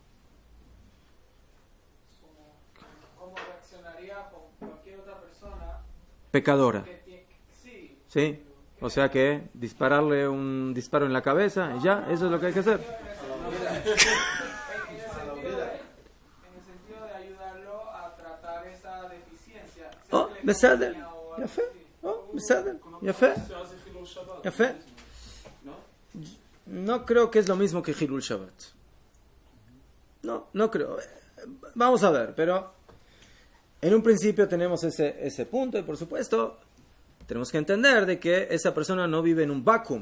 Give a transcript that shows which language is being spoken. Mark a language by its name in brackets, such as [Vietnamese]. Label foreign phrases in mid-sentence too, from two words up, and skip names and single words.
[Spanish] ¿Cómo reaccionaría con cualquier otra persona? Pecadora. Sí. ¿Sí? O sea que dispararle un disparo en la cabeza y ya, eso es lo que hay que hacer. En el sentido de ayudarlo a tratar esa deficiencia. [Hebrew] Oh, בסדר, יפה, בסדר, יפה. [Spanish] Fe. No creo que es lo mismo que [Hebrew] חילול שבת. [Spanish] No creo. Vamos a ver, pero en un principio tenemos ese punto y por supuesto tenemos que entender de que esa persona no vive en un vacuum.